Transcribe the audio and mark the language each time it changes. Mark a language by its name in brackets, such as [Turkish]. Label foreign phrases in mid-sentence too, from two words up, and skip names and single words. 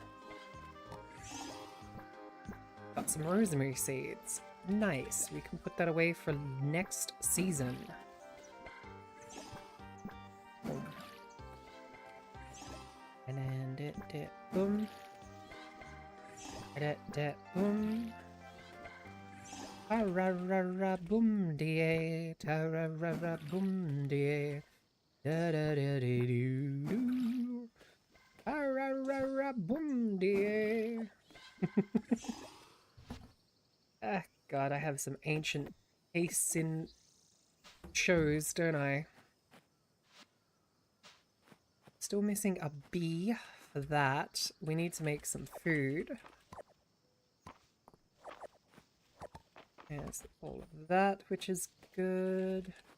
[English] Got some rosemary seeds. Nice. We can put that away for next season. Boom. And then boom. Boom. Ta-ra-ra-ra boom die. Ta-ra-ra-ra boom die. Da-da-da-dee-doo-doo. Ta-ra-ra-ra boom die. Ah, God, I have some ancient tastes in shows, don't I? Still missing a bee for that. We need to make some food. There's all of that, which is good.